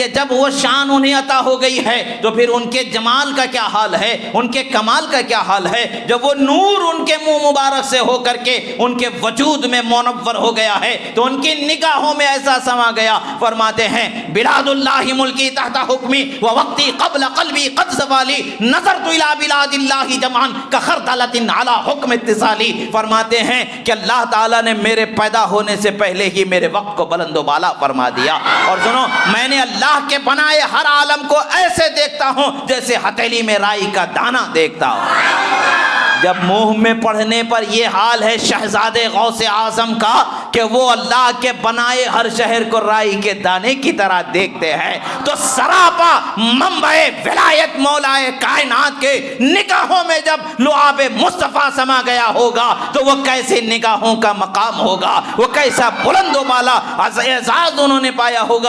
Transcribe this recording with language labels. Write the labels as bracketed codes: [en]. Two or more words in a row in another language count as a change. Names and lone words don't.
[ur] جب وہ شان انہیں عطا ہو گئی ہے تو پھر ان کے جمال کا کیا حال ہے, ان کے کمال کا کیا حال ہے. جب وہ نور ان کے منہ مبارک سے ہو کر کے ان کے وجود میں منور ہو گیا ہے تو ان کی نگاہوں میں ایسا سما گیا. فرماتے ہیں [ar] بلاد اللہ ملکی تحت حکمی و وقتی قبل قلبی قد زوالی نظرت الی بلاد اللہ جمعا کخردلۃ علی حکم اتصالی. [ur] فرماتے ہیں کہ اللہ تعالیٰ نے میرے پیدا ہونے سے پہلے ہی میرے وقت کو بلند و بالا فرما دیا. اور سنو, میں نے اللہ کے بنائے ہر عالم کو ایسے دیکھتا ہوں جیسے ہتھیلی میں رائی کا دانہ دیکھتا ہوں. جب منہ میں پڑھنے پر یہ حال ہے شہزادے غوث اعظم کا کہ وہ اللہ کے بنائے ہر شہر کو رائی کے دانے کی طرح دیکھتے ہیں, تو سراپا منبع ولایت مولائے کائنات کے نگاہوں میں جب لعاب مصطفیٰ سما گیا ہوگا تو وہ کیسی نگاہوں کا مقام ہوگا, وہ کیسا بلند و بالا اعزاز انہوں نے پایا ہوگا.